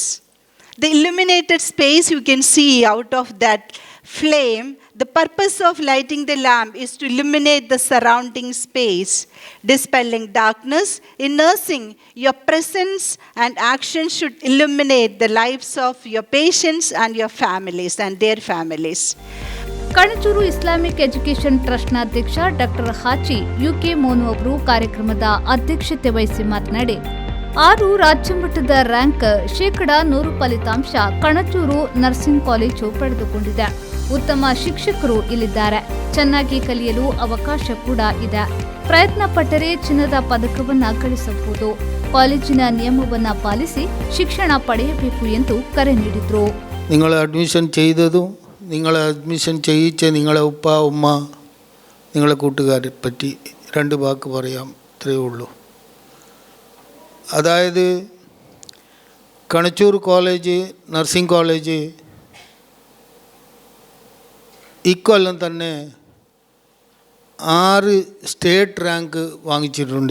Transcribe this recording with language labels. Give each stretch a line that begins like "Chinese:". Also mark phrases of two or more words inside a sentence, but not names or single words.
English: The illuminated space you can see out of that flame, the purpose of lighting the lamp is to illuminate the surrounding space, dispelling darkness. In nursing, your presence and action should illuminate the lives of your patients and your families and their families.
Kannada: ಕಣಚೂರು ಇಸ್ಲಾಮಿಕ್ ಎಜುಕೇಷನ್ ಟ್ರಸ್ಟ್ನ ಅಧ್ಯಕ್ಷ ಡಾಕ್ಟರ್ ಹಾಚಿ ಯುಕೆ ಮೋನು ಅವರು ಕಾರ್ಯಕ್ರಮದ ಅಧ್ಯಕ್ಷತೆ ವಹಿಸಿ ಮಾತನಾಡಿ, 6 ರಾಜ್ಯ ಮಟ್ಟದ ರ್ಯಾಂಕ್, 100% ಫಲಿತಾಂಶ ಕಣಚೂರು ನರ್ಸಿಂಗ್ ಕಾಲೇಜು ಪಡೆದುಕೊಂಡಿದೆ. ಉತ್ತಮ ಶಿಕ್ಷಕರು ಇಲ್ಲಿದ್ದಾರೆ. ಚೆನ್ನಾಗಿ ಕಲಿಯಲು ಅವಕಾಶ ಕೂಡ ಇದೆ. ಪ್ರಯತ್ನ ಪಟ್ಟರೆ ಚಿನ್ನದ ಪದಕವನ್ನ ಗಳಿಸಬಹುದು. ಕಾಲೇಜಿನ ನಿಯಮವನ್ನ ಪಾಲಿಸಿ ಶಿಕ್ಷಣ ಪಡೆಯಬೇಕು ಎಂದು ಕರೆ ನೀಡಿದರು.
Malayalam: നിങ്ങൾ അഡ്മിഷൻ ചെയ്തതും നിങ്ങൾ അഡ്മിഷൻ ചെയ്യിച്ച നിങ്ങളെ ഉപ്പ ഉമ്മ നിങ്ങളെ കൂട്ടുകാരെ പറ്റി 2 വാക്ക് പറയാം, ഇത്രയേ ഉള്ളൂ. അതായത് കണച്ചൂർ കോളേജ് നഴ്സിംഗ് കോളേജ് ഇക്കൊല്ലം തന്നെ 6
English: state rank
Malayalam: വാങ്ങിച്ചിട്ടുണ്ട്.